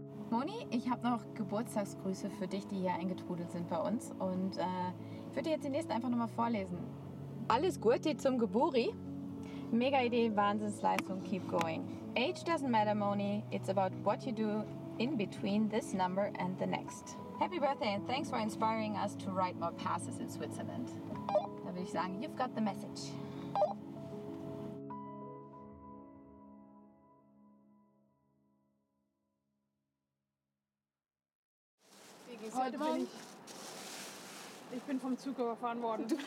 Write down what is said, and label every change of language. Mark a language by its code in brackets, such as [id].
[de] Moni, ich habe noch Geburtstagsgrüße für dich, die hier eingetrudelt sind bei uns. Und ich würde dir jetzt die nächsten einfach nochmal vorlesen. Alles Gute zum Geburi. Mega Idee, Wahnsinnsleistung, [en] keep going. Age doesn't matter, Moni. It's about what you do in between this number and the next. Happy birthday and thanks for inspiring us to write more passes in Switzerland. [de] Da würde ich sagen, [en] you've got the message. [de] Wie geht's Heute dir morgen? Ich bin vom Zug überfahren worden.